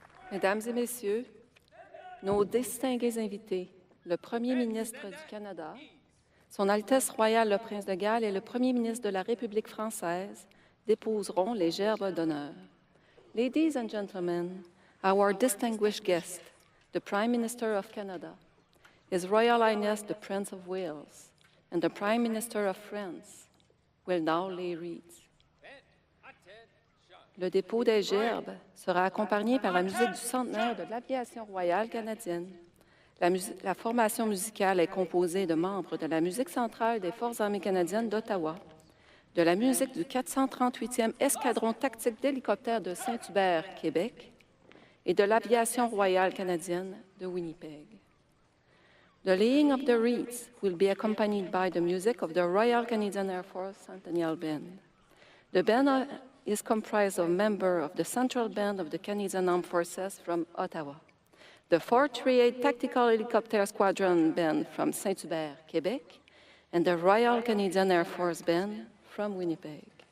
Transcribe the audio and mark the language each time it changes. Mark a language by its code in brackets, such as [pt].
[fr] Mesdames et Messieurs, nos distingués invités, le Premier ministre du Canada, Son Altesse royale le Prince de Galles et le Premier ministre de la République française déposeront les gerbes d'honneur. [en] Ladies and gentlemen, our distinguished guest, the Prime Minister of Canada, His Royal Highness the Prince of Wales, and the Prime Minister of France, will now lay wreaths. [fr] Le dépôt des gerbes sera accompagné par la musique du centenaire de l'aviation royale canadienne. La formation musicale est composée de membres de la musique centrale des Forces armées canadiennes d'Ottawa, de la musique du 438e escadron tactique d'hélicoptères de Saint-Hubert, Québec, et de l'aviation royale canadienne de Winnipeg. [en] The laying of the wreaths will be accompanied by the music of the Royal Canadian Air Force Centennial Band. The band is comprised of members of the Central Band of the Canadian Armed Forces from Ottawa, the 438 Tactical Helicopter Squadron Band from Saint-Hubert, Québec, and the Royal Canadian Air Force Band from Winnipeg.